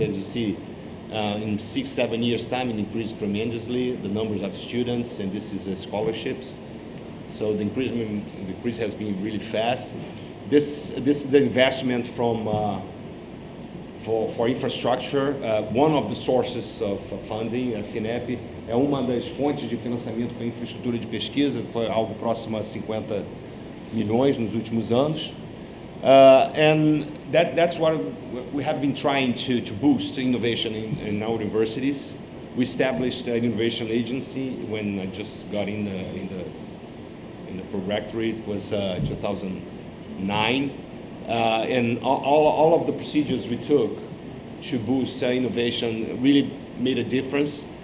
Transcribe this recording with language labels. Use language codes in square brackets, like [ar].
[en] As you see, in 6-7 years time, it increased tremendously, the numbers of students, and this is scholarships. So the increase has been really fast. This is the investment from for infrastructure. One of the sources of funding, [pt] a FINEP, é uma das fontes de financiamento para infraestrutura de pesquisa, foi algo próximo a 50 milhões nos últimos anos. [en] And that's what we have been trying to boost innovation in our universities. We established an innovation agency when I just got in the pro-rectorate. It was 2009. And all of the procedures we took to boost innovation really made a difference.